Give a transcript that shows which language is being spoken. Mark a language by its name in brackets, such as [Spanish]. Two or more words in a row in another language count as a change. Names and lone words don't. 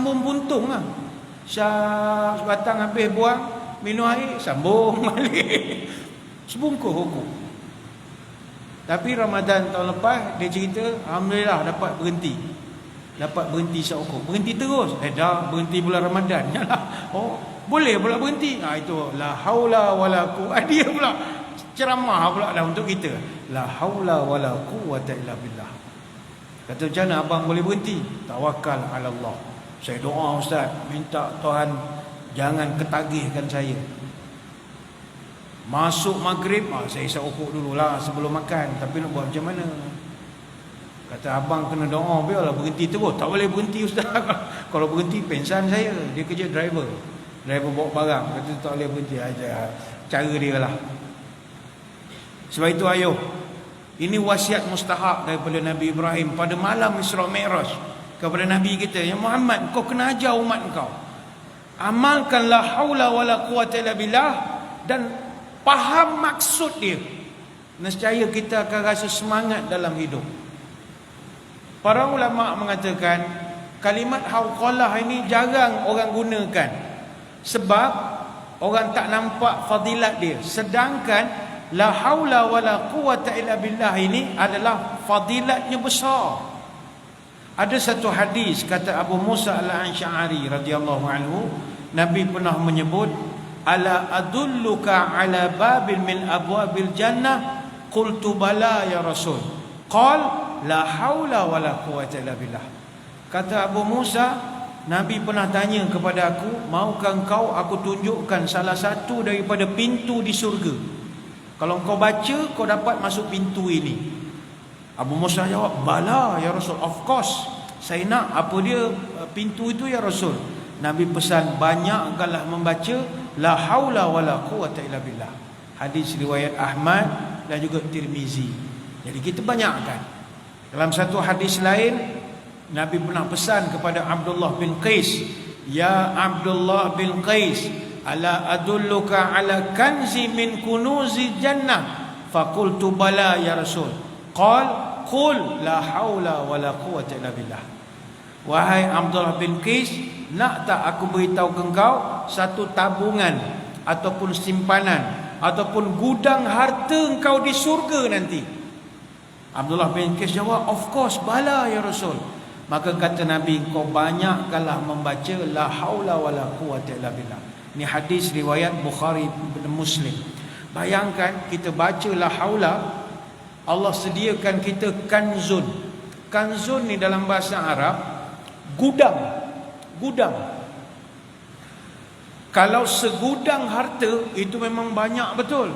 [Malay] Makna sambung buntung lah. Sebatang habis buang, minum air, sambung balik. Sebungkus hukum. Tapi Ramadan tahun lepas dia cerita, alhamdulillah dapat berhenti. Dapat berhenti seukur. Berhenti terus. Dah berhenti bulan Ramadan. Yalah. Oh, boleh pula berhenti. [Arabic] Itu لا حول ولا قوة. [Malay] Dia pula ceramah pula dah untuk kita. [Arabic] لا حول ولا قوة إلا بالله. [Malay] Kata macam mana abang boleh berhenti? [Arabic] توكل على الله. [Malay] Saya doa ustaz, minta Tuhan jangan ketagihkan saya. Masuk maghrib, saya isap ukuk dululah sebelum makan. Tapi nak buat macam mana? Kata abang kena doa, biarlah berhenti terus. Tak boleh berhenti ustaz. Kalau berhenti pensan saya. Dia kerja driver bawa barang. Kata tak boleh berhenti aja. Cara dia lah. Sebab itu ayuh, ini wasiat mustahak daripada Nabi Ibrahim pada malam Isra Mi'raj kepada Nabi kita, ya Muhammad, kau kena ajar umat kau, amalkan [Arabic] لا حول ولا قوة إلا بالله [Malay] dan faham maksud dia. Nescaya kita akan rasa semangat dalam hidup. Para ulama mengatakan kalimat hauqalah ini jarang orang gunakan sebab orang tak nampak fadilat dia. Sedangkan [Arabic] لا حول ولا قوة إلا بالله [Malay] ini adalah fadilatnya besar. Ada satu hadis kata Abu Musa al-Asy'ari [Arabic] رضي الله عنه, [Malay] Nabi pernah menyebut, [Arabic] ألا أدلك على باب من أبواب الجنة، قلت بلى يا رسول، قال لا حول ولا قوة إلا بالله. [Malay] Kata Abu Musa, Nabi pernah tanya kepada aku, maukah kau aku tunjukkan salah satu daripada pintu di syurga? Kalau kau baca, kau dapat masuk pintu ini. Abu Musa jawab, [Arabic] بلى يا رسول, [English] of course, [Malay] saya nak. Apa dia pintu itu [Arabic] يا رسول? [Malay] Nabi pesan, banyakkanlah membaca [Arabic] لا حول ولا قوة إلا بالله. [Malay] Hadis riwayat Ahmad dan juga Tirmizi. Jadi kita banyakkan. Dalam satu hadis lain, Nabi pernah pesan kepada Abdullah bin Qais, [Arabic] يا عبد الله بن قيس، ألا أدلك على كنز من كنوز الجنة، فقلت بلى يا رسول، قال قل لا حول ولا قوة إلا بالله. [Malay] Wahai Abdullah bin Qais, nak tak aku beritahu ke engkau satu tabungan ataupun simpanan ataupun gudang harta engkau di surga nanti? Abdullah bin Qais jawab, [English] of course, [Arabic] بلى يا رسول. [Malay] Maka kata Nabi, kau banyakkanlah membaca [Arabic] لا حول ولا قوة إلا بالله. [Malay] Ini hadis riwayat Bukhari dan Muslim. Bayangkan kita baca [Arabic] لا حول, [Malay] Allah sediakan kita kanzun. Kanzun ni dalam bahasa Arab gudang. Gudang. Kalau segudang harta itu memang banyak betul.